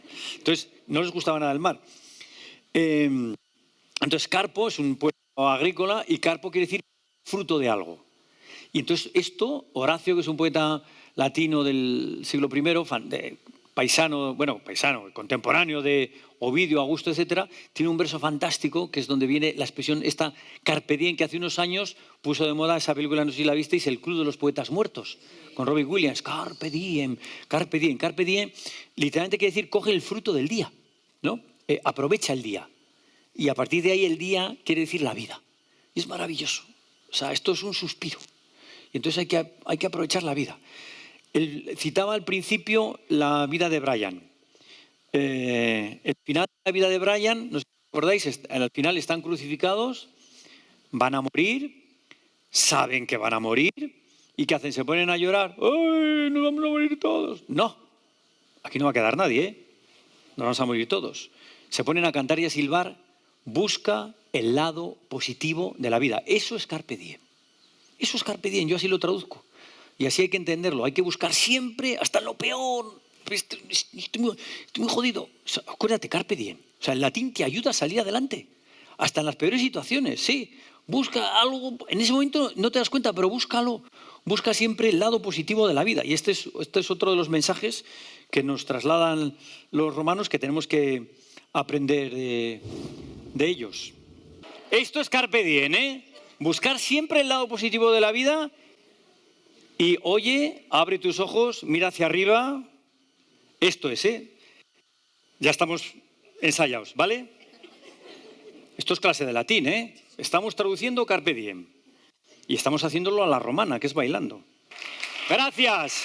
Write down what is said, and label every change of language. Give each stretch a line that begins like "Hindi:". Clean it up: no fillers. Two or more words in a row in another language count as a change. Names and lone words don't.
Spanish: Entonces, no les gustaba nada el mar. Entonces, carpo es un pueblo agrícola y carpo quiere decir fruto de algo. Y entonces esto, Horacio, que es un poeta latino del siglo I, paisano, contemporáneo de Ovidio, Augusto, etcétera, tiene un verso fantástico que es donde viene la expresión esta
Latin: carpe diem,
Spanish: que hace unos años puso de moda esa película, no sé si la visteis, El Club de los Poetas Muertos, con Robin Williams.
Latin: Carpe diem, carpe diem. Carpe diem
Spanish: literalmente quiere decir coge el fruto del día, ¿no? Aprovecha el día. Y a partir de ahí el día quiere decir la vida. Y es maravilloso. O sea, esto es un suspiro. Y entonces hay que aprovechar la vida. Él citaba al principio la vida de Brian. El final de la vida de Brian, no sé si os acordáis, al final están crucificados, van a morir, saben que van a morir, ¿y qué hacen? Se ponen a llorar. ¡Ay, nos vamos a morir todos! No, aquí no va a quedar nadie, ¿eh? Nos vamos a morir todos. Se ponen a cantar y a silbar, busca el lado positivo de la vida. Eso es
Latin: carpe diem.
Spanish: Eso es
Latin: carpe diem,
Spanish: yo así lo traduzco. Y así hay que entenderlo. Hay que buscar siempre hasta lo peor. Estoy muy jodido. O sea, acuérdate,
Latin: carpe diem.
Spanish: O sea, el latín te ayuda a salir adelante. Hasta en las peores situaciones, sí. Busca algo. En ese momento no te das cuenta, pero búscalo. Busca siempre el lado positivo de la vida. Y este es otro de los mensajes que nos trasladan los romanos que tenemos que aprender de ellos. Esto es
Latin: carpe diem,
Spanish: ¿eh? Buscar siempre el lado positivo de la vida. Y oye, abre tus ojos, mira hacia arriba. Esto es, ¿eh? Ya estamos ensayados, ¿vale? Esto es clase de latín, ¿eh? Estamos traduciendo
Latin: carpe diem.
Spanish: Y estamos haciéndolo a la romana, que es bailando. Gracias.